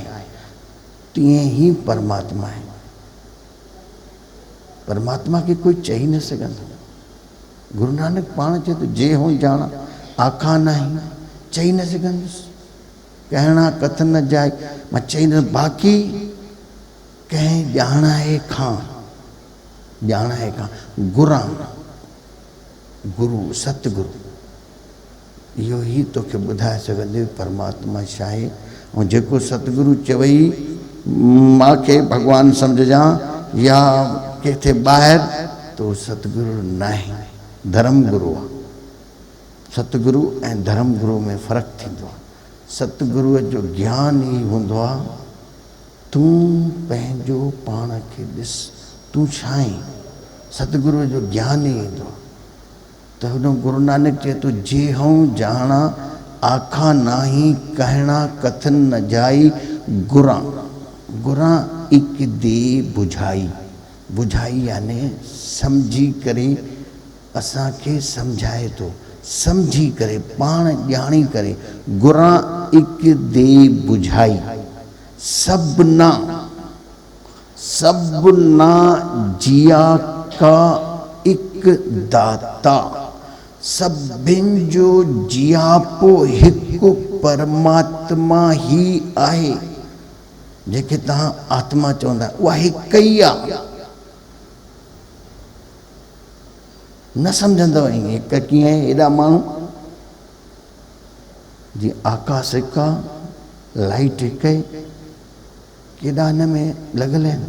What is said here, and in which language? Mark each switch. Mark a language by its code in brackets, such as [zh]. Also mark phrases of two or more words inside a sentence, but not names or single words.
[sd] तीअं ई परमात्मा आहे, परमात्मा खे कोई चई न सघंदो। गुरु नानक पाण चए थो [pa] ਜੇ ਹੂੰ ਜਾਣਾ ਆਖਾ ਨਾਹੀ, [sd] चई न सघंदुसि, [pa] ਕਹਣਾ ਕਥਨ ਨ ਜਾਏ, [sd] मां चई न। बाक़ी कंहिं ॼाणाए खां गुरां, गुरु सतगुरु इहो ई तोखे ॿुधाए सघंदे परमात्मा छा आहे। ऐं जेको सतगुरु चवई मूंखे भॻवानु सम्झजां या किथे ॿाहिरि तो सतगुरु न आहे, धर्म गुरु आहे। सतगुरु ऐं धर्म गुरु में फ़र्क़ु थींदो आहे। सतगुरुअ जो ज्ञान ई हूंदो आहे तूं पंहिंजो पाण खे ॾिस तूं छा आहीं। सतगुरुअ जो ज्ञान ई ईंदो आहे। त हुन गुरु नानक चए थो [pa] ਜੇ ਹੂੰ ਜਾਣਾ ਆਖਾ ਨਾਹੀ ਕਹਨਾ ਕਥਨ ਨ ਜਾਈ ਗੁਰਾਂ ਗੁਰਾਂ ਇਕ ਦੇ ਬੁਝਾਈ। [sd] बुझाई याने सम्झी करे असांखे सम्झाए थो, सम्झी करे पाण ॼाणी करे। [pa] ਗੁਰਾਂ ਇਕ ਦੇ ਬੁਝਾਈ ਸਬਨਾ ਸਬਨਾ ਜੀਆ ਕਾ ਇਕ ਦਾਤਾ। [sd] सभिनि जो जियापो हिकु परमात्मा ई आहे। जेके तव्हां आत्मा चवंदा उहा हिकु ई आहे। न सम्झंदव ईअं हिकु कीअं एॾा माण्हू जीअं आकाश हिकु आहे, लाइट हिकु आहे, केॾा हिन में लॻल आहिनि।